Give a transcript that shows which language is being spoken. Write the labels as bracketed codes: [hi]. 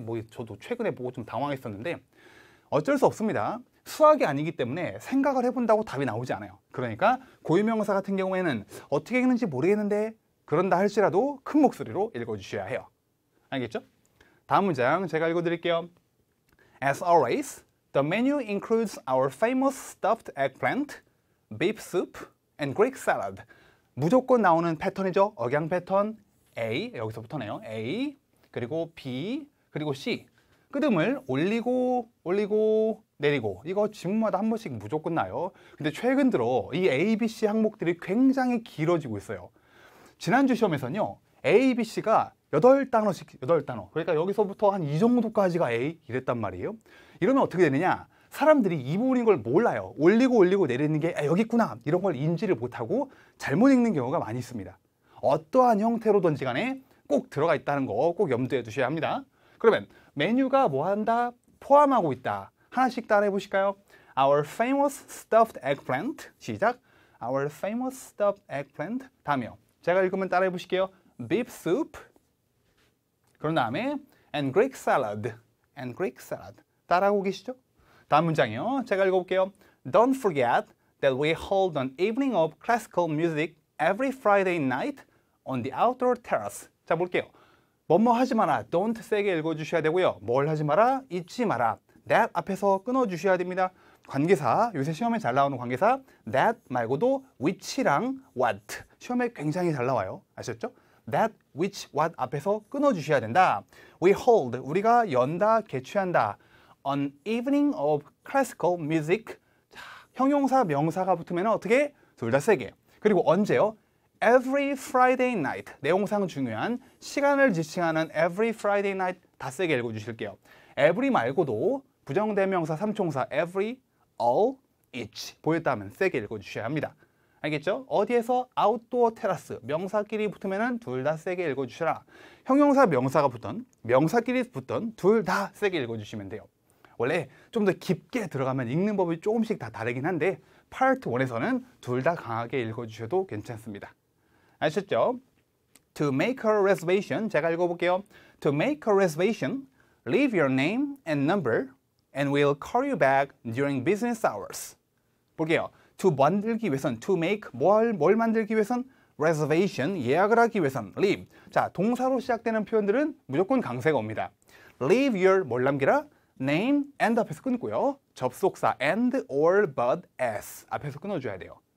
[ko] 뭐 저도 최근에 보고 좀 당황했었는데 어쩔 수 없습니다. 수학이 아니기 때문에 생각을 해본다고 답이 나오지 않아요. 그러니까 고유명사 같은 경우에는 어떻게 읽는지 모르겠는데 그런다 할지라도 큰 목소리로 읽어주셔야 해요. 알겠죠? 다음 문장 제가 읽어드릴게요. [en] As always, the menu includes our famous stuffed eggplant, beef soup, and Greek salad. [ko] 무조건 나오는 패턴이죠. 억양 패턴 A, 여기서부터네요. A, 그리고 B, 그리고 C. 끄듬을 올리고 내리고 이거 지문마다 한 번씩 무조건 나요. 근데 최근 들어 이 A, B, C 항목들이 굉장히 길어지고 있어요. 지난주 시험에서는요. A, B, C가 8단어씩 8단어. 그러니까 여기서부터 한 이 정도까지가 A 이랬단 말이에요. 이러면 어떻게 되느냐? 사람들이 이 부분인 걸 몰라요. 올리고 내리는 게 여기 있구나. 이런 걸 인지를 못하고 잘못 읽는 경우가 많이 있습니다. 어떠한 형태로든지 간에 꼭 들어가 있다는 거 꼭 염두에 두셔야 합니다. 그러면 메뉴가 뭐 한다? 포함하고 있다. 하나씩 따라해 보실까요? [en] Our famous stuffed eggplant. [ko] 시작. [en] Our famous stuffed eggplant. [ko] 다음이요. 제가 읽으면 따라해 보실게요. [en] Beef soup. 그런 다음에 and Greek salad. and Greek salad. [ko] 따라하고 계시죠? 다음 문장이요. 제가 읽어볼게요. [en] Don't forget that we hold an evening of classical music every Friday night on the outdoor terrace. [ko] 자, 볼게요. 뭐뭐 하지 마라. Don't 세게 읽어주셔야 되고요. 뭘 하지 마라? 잊지 마라. That 앞에서 끊어주셔야 됩니다. 관계사, 요새 시험에 잘 나오는 관계사 that 말고도 which랑 what. 시험에 굉장히 잘 나와요. 아셨죠? [en] That, which, what [ko] 앞에서 끊어주셔야 된다. [en] We hold, [ko] 우리가 연다, 개최한다. [en] An evening of classical music. [ko] 자, 형용사, 명사가 붙으면 어떻게? 둘 다 세게. 그리고 언제요? [en] Every Friday night. [ko] 내용상 중요한 시간을 지칭하는 [en] every Friday night [ko] 다 세게 읽어주실게요. every 말고도 부정대명사, 삼총사 every, all, each 보였다면 세게 읽어주셔야 합니다. 알겠죠? 어디에서? outdoor terrace. 명사끼리 붙으면 둘 다 세게 읽어주셔라. 형용사, 명사가 붙던, 명사끼리 붙던 둘 다 세게 읽어주시면 돼요. 원래 좀 더 깊게 들어가면 읽는 법이 조금씩 다 다르긴 한데 파트 1에서는 둘 다 강하게 읽어주셔도 괜찮습니다. 아셨죠? [en] To make a reservation, [ko] 제가 읽어볼게요. [en] To make a reservation, leave your name and number and we'll call you back during business hours. [ko] 볼게요. To 만들기 위해선, to make, 뭘 만들기 위해선? reservation, 예약을 하기 위해선, leave. 자, 동사로 시작되는 표현들은 무조건 강세가 옵니다. leave your, 뭘 남기라? name and 앞에서 끊고요. 접속사 and, or, but, as 앞에서 끊어줘야 돼요.